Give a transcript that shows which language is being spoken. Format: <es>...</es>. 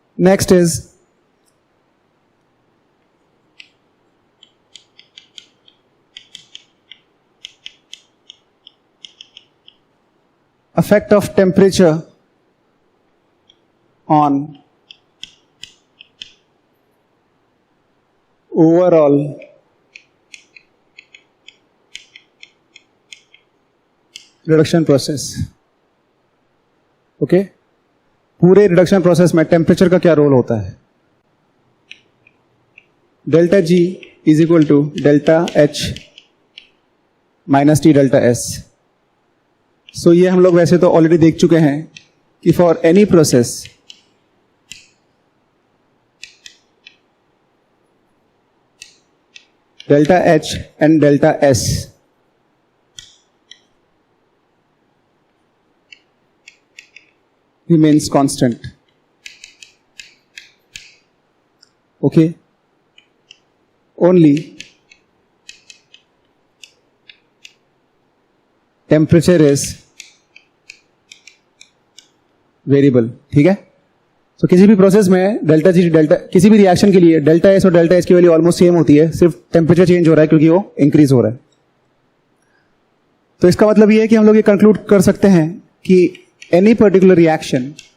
<en>Next is effect of temperature on overall reduction process.</en> <hi>Okay, पूरे reduction process में temperature का क्या role होता है?</hi> <en>Delta G is equal to delta H minus T delta S.</en> <hi>सो ये हम लोग वैसे तो ऑलरेडी देख चुके हैं कि</hi> <en>For any process delta H and delta S remains constant. Okay, only temperature is variable.</en> <hi>ठीक है, तो किसी भी प्रोसेस में डेल्टा जी डेल्टा, किसी भी रिएक्शन के लिए डेल्टा एस और डेल्टा एच की वैल्यू ऑलमोस्ट सेम होती है, सिर्फ टेम्परेचर चेंज हो रहा है क्योंकि वो इंक्रीज हो रहा है. तो इसका मतलब ये है कि हम लोग ये कंक्लूड कर सकते हैं कि एनी पर्टिकुलर रिएक्शन</hi>